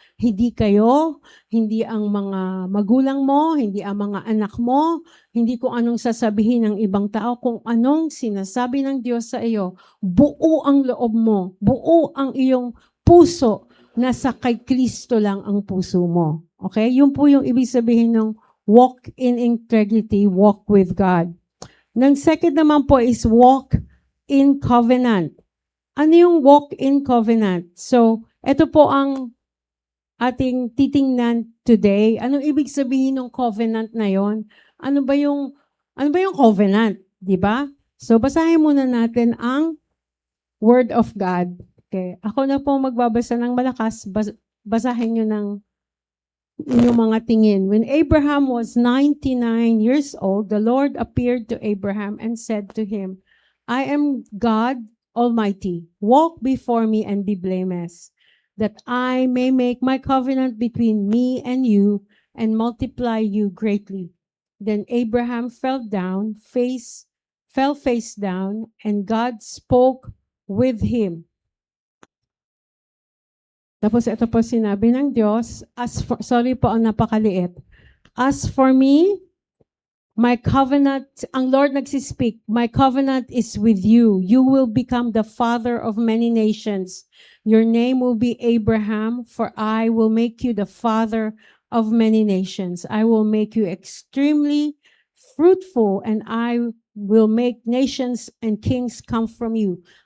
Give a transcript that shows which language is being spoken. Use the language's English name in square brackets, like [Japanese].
[Filipino] Hindi kayo, hindi ang mga magulang mo, hindi ang mga anak mo, hindi kung anong sasabihin ng ibang tao, kung anong sinasabi ng Diyos sa iyo. Buo ang loob mo, buo ang iyong puso, nasa kay Kristo lang ang puso mo. Okay? Yun po yung ibig sabihin ng [English] walk in integrity, walk with God. Nang second [Filipino] naman po [English] is walk in covenant. [Filipino] Ano yung [English] walk in covenant? [Filipino] So, ito po ang ating titingnan today. Anong ibig sabihin ng covenant na yon? Ano ba yung covenant? Di ba? So, basahin muna natin ang [English] Word of God. [Filipino] Okay. Ako na po magbabasa ng malakas. Basahin nyo ng inyong mga tingin. [English] When Abraham was 99 years old, the Lord appeared to Abraham and said to him, I am God Almighty. Walk before me and be blameless, that I may make my covenant between me and you and multiply you greatly. Then Abraham fell face down, and God spoke with him. [Filipino] Tapos ito po sinabi ng Diyos, sorry po ang napakaliit. [English] As for me, my covenant, [Filipino] ang Lord nagsispeak, [English] my covenant is with you. You will become the father of many nations. Your name will be Abraham, for I will make you the father of many nations. I will make you extremely fruitful, and I will make nations and kings come from you.